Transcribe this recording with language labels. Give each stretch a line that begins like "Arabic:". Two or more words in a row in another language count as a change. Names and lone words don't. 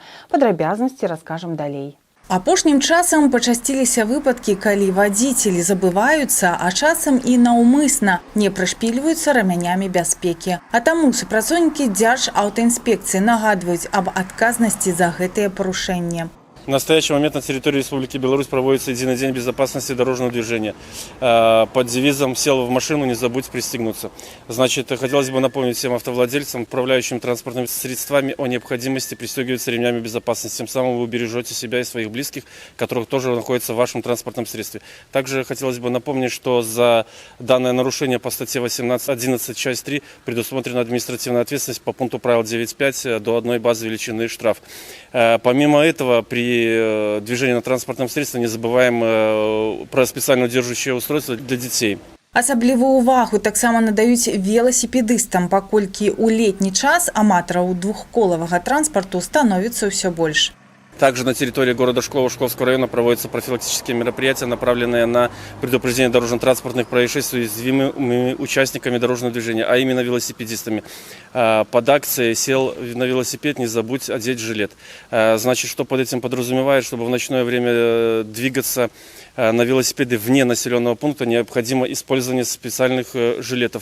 Belarusian: Падрабязнасці раскажам далей. Апошнім часам пачасціліся выпадкі, калі вадзіцелі забываюцца, а часам і наўмысна не прышпільваюцца рамянямі бяспекі. А таму супрацоўнікі Дзяржаўтаінспекцыі нагадваюць аб адказнасці за гэтыя парушэнні.
Russian: В настоящий момент на территории Республики Беларусь проводится единый день безопасности дорожного движения. Под девизом «Сел в машину, не забудь пристегнуться». Значит, хотелось бы напомнить всем автовладельцам, управляющим транспортными средствами о необходимости пристегиваться ремнями безопасности. Тем самым вы бережете себя и своих близких, которых тоже находятся в вашем транспортном средстве. Также хотелось бы напомнить, что за данное нарушение по статье 18.11 часть 3 предусмотрена административная ответственность по пункту правил 9.5 до 1 базы величины штраф. Помимо этого, при движении на транспортном средстве не забываем про специально удерживающее устройство для детей.
Belarusian: Асаблівую увагу таксама надаюць веласіпедыстам, паколькі ў летні час аматараў двухколавага транспарту становіцца ўсё больш.
Russian: Также на территории города Шклова, Шкловского района проводятся профилактические мероприятия, направленные на предупреждение дорожно-транспортных происшествий с уязвимыми участниками дорожного движения, а именно велосипедистами. Под акцией «Сел на велосипед, не забудь одеть жилет». Значит, что под этим подразумевает, чтобы в ночное время двигаться на велосипеды вне населенного пункта, необходимо использование специальных жилетов.